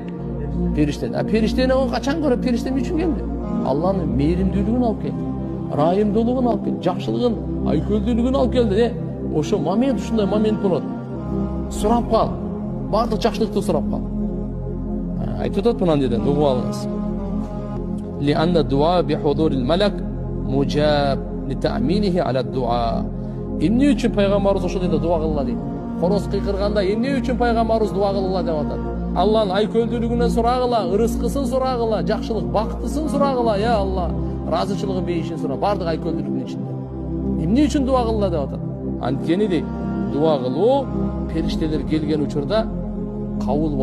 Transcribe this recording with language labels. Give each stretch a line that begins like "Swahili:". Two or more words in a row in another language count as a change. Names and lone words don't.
Kyrgyz: Периштени. Периштени качан көрөт? Периште эмне үчүн келди? Алланын мээримдүүлүгүн алып келди. Райымдуулугун алып келди, жакшылыгын, айкөлдүүлүгүн алып келди. Ошо момент, ушундай момент болот. Сурап кал. Бардык жакшылыкты сурап кал. Айтып атат мынан деден, угуп алыңыз.
Arabic: لأن الدعاء بحضور الملك مجاب لتأمينه على الدعاء.
Kyrgyz: Эмне үчүн пайгамбарыбыз ошол жерде дуа кылла дейт? Короз кыйкырганда эмне үчүн пайгамбарыбыз дуа кылла деп атат? Алланын айкөлдүүлүгүнөн сурагыла, ырыскысын сурагыла, жакшылык бактысын сурагыла, я Алла, ыраазычылыгын бейишин сура, бардык айкөлдүүлүгүнүн ичинде. Эмне үчүн дуа кылла деп атат? Анткени дейт, дуа кылуу периштелер келген учурда кабыл болот.